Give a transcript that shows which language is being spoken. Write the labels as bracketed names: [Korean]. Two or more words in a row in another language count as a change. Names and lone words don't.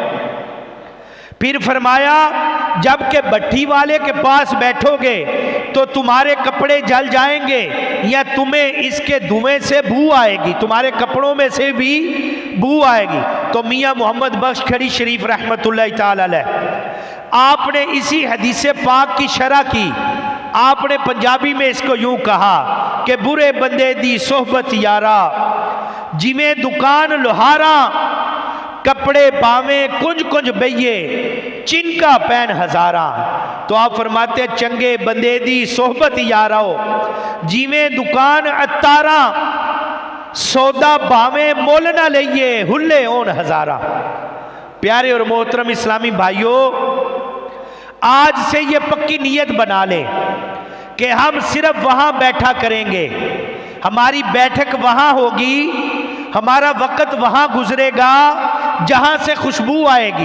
[Urdu] پھر فرمایا جب کہ بھٹی والے کے پاس بیٹھو گے تو تمہارے کپڑے جل جائیں گے یا تمہیں اس کے دھویں سے بو آئے گی، تمہارے کپڑوں میں سے بھی بو آئے گی۔ تو میاں محمد بخش کھڑی شریف رحمۃ اللہ تعالی علیہ، آپ نے اسی حدیث پاک کی شرح کی۔ آپ نے پنجابی میں اس کو یوں کہا کہ [Punjabi] برے بندے دی صحبت یارا، جویں دکان لوہارا، کپڑے باویں کنج کنج بئیے، چنکا پین ہزاراں۔ [Urdu] تو آپ فرماتے ہیں [Punjabi] چنگے بندے دی صحبت یارو، جیویں دکان اتاراں، سودا باویں مول نہ لئیے، ہلے اون ہزاراں۔ [Urdu] پیارے اور محترم اسلامی بھائیوں، آج سے یہ پکی نیت بنا لیں کہ ہم صرف وہاں بیٹھا کریں گے، ہماری بیٹھک وہاں ہوگی، ہمارا وقت وہاں گزرے گا جہاں سے خوشبو آئے گی۔